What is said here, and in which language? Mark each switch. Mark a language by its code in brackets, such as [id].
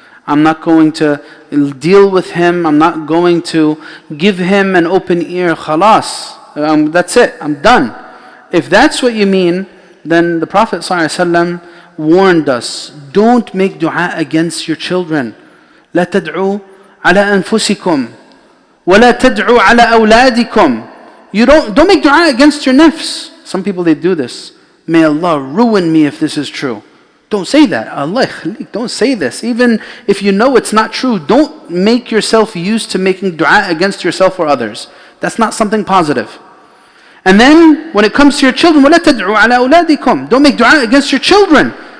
[en] I'm not going to deal with him, I'm not going to give him an open ear, khalas. That's it, I'm done. If that's what you mean, then the Prophet ﷺ warned us, don't make dua against your children. [ar] لا تدعوا على أنفسكم ولا تدعوا على أولادكم. [en] You don't make dua against your nafs. Some people, they do this. May Allah ruin me if this is true. Don't say that. [ar] Allah khalik, [en] don't say this. Even if you know it's not true, don't make yourself used to making dua against yourself or others. That's not something positive. And then when it comes to your children, [ar] وَلَا تَدْعُوا عَلَى أَوْلَادِكُمْ, [en] don't make dua against your children.